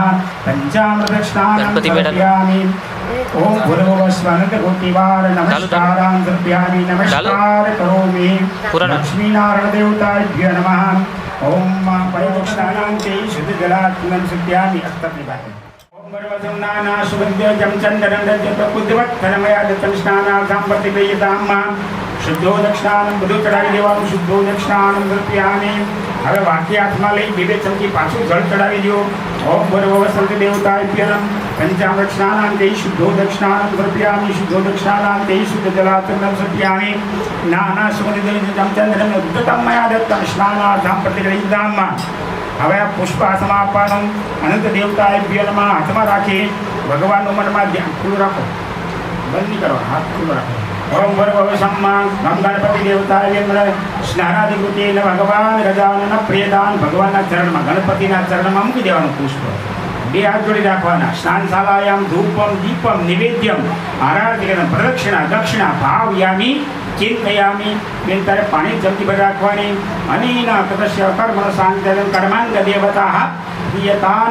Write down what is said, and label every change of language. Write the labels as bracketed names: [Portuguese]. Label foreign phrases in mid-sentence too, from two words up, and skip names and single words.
[Sanskrit] पंचामृतस्नानं समर्पयामि. ओम भूर्भुवस्सुः अनन्तकोटिवार नमस्कारान् समर्पयामि. नमस्कार करोमि. लक्ष्मीनारायण देवताभ्यो नमः. ओम परिदक्षिणान्ते शुद्धजलात्मनं समर्पयामि. अस्तप्रिभाति. ओम भूर्भुवस्सुः नाना सुगन्ध्यं चन्दनं दज्जतपुद्वत्तनमया दत्तं स्नानार्थं प्रतिगृह्यताम्. શુદ્ધો દક્ષિણાનમ [Gujarati] બધું ચડાવી દેવાનું. [Sanskrit] શુદ્ધો દક્ષિણાનમ સમર્પયામિ. [Gujarati] હવે વાકી હાથમાં લઈ 2 ચમચી પાછું જળ ચડાવી દો. [Sanskrit] ઓમ ભૂર્ભુવસ્સુઃ દેવતાભ્યો નમઃ. પંચામૃત સ્નાનાન્તે શુદ્ધો દક્ષિણાનમ સમર્પયામિ. શુદ્ધો દક્ષિણાનંતે શુદ્ધ જલાત્મनं સમર્પયામિ. નાના સુગંધિતમ ચંદ્રમ ઉદ્ધતમ મયા દત્તમ સ્નાનાર્થમ પ્રતિગૃહ્યતામ. [Gujarati] હવે આ પુષ્પ હાથમાં આપવાનું. [Sanskrit] અનંત દેવતાભ્યો નમઃ. [Gujarati] હાથમાં રાખી ભગવાનનું મનમાં ધ્યાન ખુલ્લું રાખો, બંધ નહીં કરો, હાથ ખુલ્લો રાખો. [Sanskrit] ओम भूर्भुवस्सुः गणपति देवताय नमः. स्नानाधिकृते भगवान गजानन प्रियदान. [Gujarati] भगवानના ચરણમાં, ગણપતિના ચરણમાં મૂકી દેવાનું પુષ્પ. 2 હાથ જોડી રાખવાના. [Sanskrit] સ્નાનશાલાયામ ધૂપમ દીપમ નિવેદ્યમ આરાધ્યમ પ્રદક્ષિણા દક્ષિણા ભાવયામિ ચિંતયામિ. [Gujarati] બેન તારે પાણી જલ્દી ભરી રાખવાની. [Sanskrit] અનિના તદસ્ય કર્મ સાંજલન કર્માંગ દેવતાઃ પ્રિયતાન.